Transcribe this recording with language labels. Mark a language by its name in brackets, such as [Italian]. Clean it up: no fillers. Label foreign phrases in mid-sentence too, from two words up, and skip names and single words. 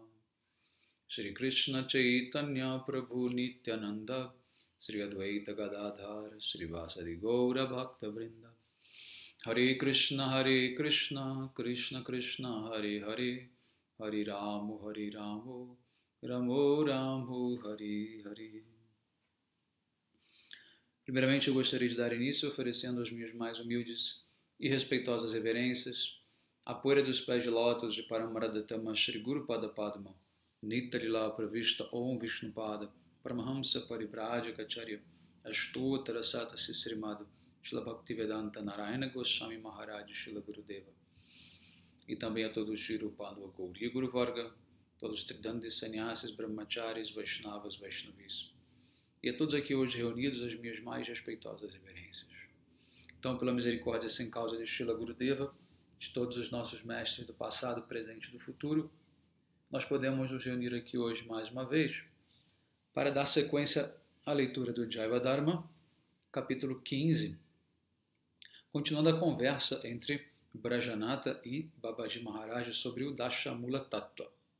[Sanskrit] श्री कृष्ण चैतन्य प्रभु नित्यानन्द श्री अद्वैत गदाधर श्री वासादि गौर भक्त वृन्द हरे कृष्ण कृष्ण कृष्ण हरे हरे हरे रामो रामो रामो हरे हरे. [Portuguese] Primeiramente, eu gostaria de dar início oferecendo as minhas mais humildes e respeitosas reverências à poeira dos pés de lótus de Paramaradhatama Shri Guru Pada Padma Nitalila Pravishta Om Vishnupada Paramahamsa Parivrajacharya Ashtottara Sata Sisrimada Shila Bhaktivedanta Narayana Goswami Maharaj Shila Gurudeva. E também a todos os Shirupandava Gauriya Guru Varga, todos os Tridandis Sannyasis, Brahmacharis, Vaishnavas, Vaishnavis. E a todos aqui hoje reunidos, as minhas mais respeitosas reverências. Então, pela misericórdia sem causa de Shila Gurudeva, de todos os nossos mestres do passado, presente e do futuro, nós podemos nos reunir aqui hoje mais uma vez para dar sequência à leitura do Jaiva Dharma, capítulo 15, continuando a conversa entre Brajanata e Babaji Maharaj sobre o Dashamula Tattva.